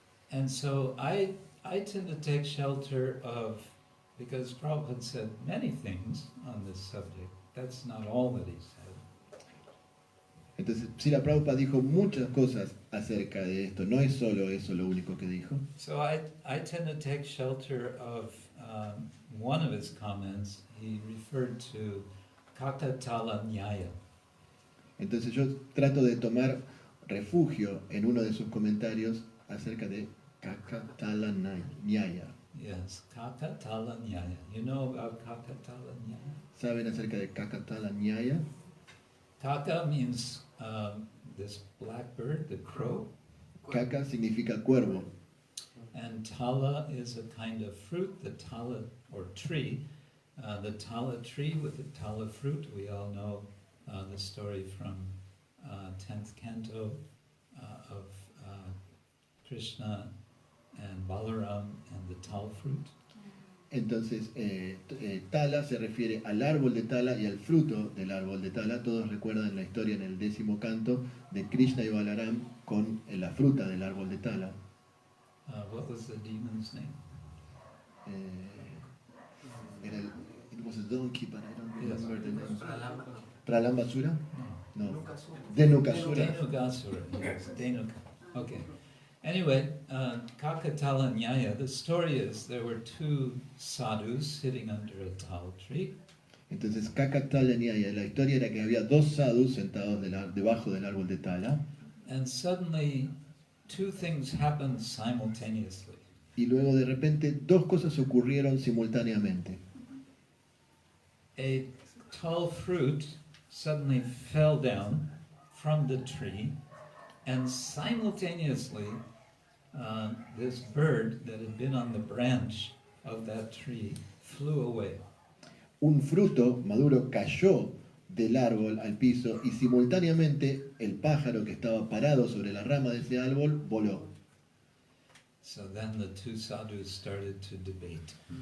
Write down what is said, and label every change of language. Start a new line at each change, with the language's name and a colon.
English: And so I tend to take shelter of, because Prabhupada said many things on this subject. That's not all that he said.
Spanish: Entonces, Srila Prabhupada dijo muchas cosas acerca de esto, no es solo eso lo único que dijo.
English: So I tend to take shelter of one of his comments. He referred to Kakatala Nyaya.
Spanish: Entonces yo trato de tomar refugio en uno de sus comentarios acerca de Kakatala Nyaya.
English: Yes, Kakatala Nyaya. You know about Kakatala Nyaya?
Spanish: ¿Saben acerca de Kakatala Nyaya?
English: Kaka means this blackbird, the crow,
Spanish: Kaka significa cuervo.
English: and tala is a kind of fruit, the tala or tree. The tala tree with the tala fruit, we all know the story from 10th canto of Krishna and Balaram and the tal fruit.
Spanish: Entonces, tala se refiere al árbol de tala y al fruto del árbol de tala. Todos recuerdan la historia en el 10º canto de Krishna y Balaram con la fruta del árbol de tala.
English: What was the demon's name? It was a donkey, but I don't remember the name. Pralamba.
Spanish: ¿Pralambasura? No. No. Denukasura.
English: Dhenukasura, yes, Dhenuka. Okay. Anyway, Kakatala Nyaya, the story is there were two sadhus sitting under a tal tree.
Spanish: Entonces, Kakatala Nyaya, la historia era que había dos sadhus sentados debajo del árbol de tala.
English: And suddenly, two things happened simultaneously.
Spanish: Y luego de repente dos cosas ocurrieron simultáneamente.
English: A tall fruit suddenly fell down from the tree, and simultaneously, this bird that had been on the branch of that tree flew away.
Spanish: Un fruto maduro cayó del árbol al piso y simultáneamente el pájaro que estaba parado sobre la rama de ese árbol voló.
English: So then the two sadhus started to debate.